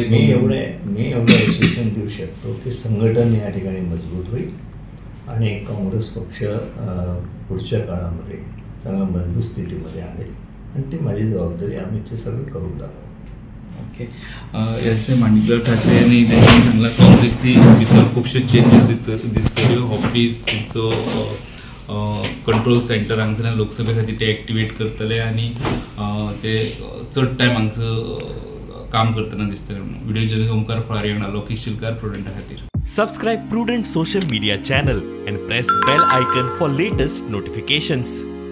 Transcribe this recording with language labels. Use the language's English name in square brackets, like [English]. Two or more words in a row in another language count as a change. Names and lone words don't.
[Marathi] मी एवढं ॲश्युरन्स देऊ शकतो की संघटन या ठिकाणी मजबूत होईल आणि काँग्रेस पक्ष पुढच्या काळामध्ये चांगल्या मजबूत स्थितीमध्ये आणेल आणि ती माझी जबाबदारी, आम्ही ते सगळं करून दाखवू. [Konkani] ओके. याचे माणिकराव ठाकरे यांनी त्यांनी सांगला काँग्रेसची भितर खुबशे चेंजीस दिसतल्यो. ऑफिस तेंचो [English] control centre [Konkani] हांगसर लोकसभे खातीर ते एक्टिवेट करतले आणि ते चड टायम हांगसर काम करतना दिसतले. [English] video journalist [Konkani] ओमकार फळारी वांगडा लोकेश शिलकार, प्रुडंटा खातीर. [English] Subscribe Prudent social media channel and press bell icon for latest notifications.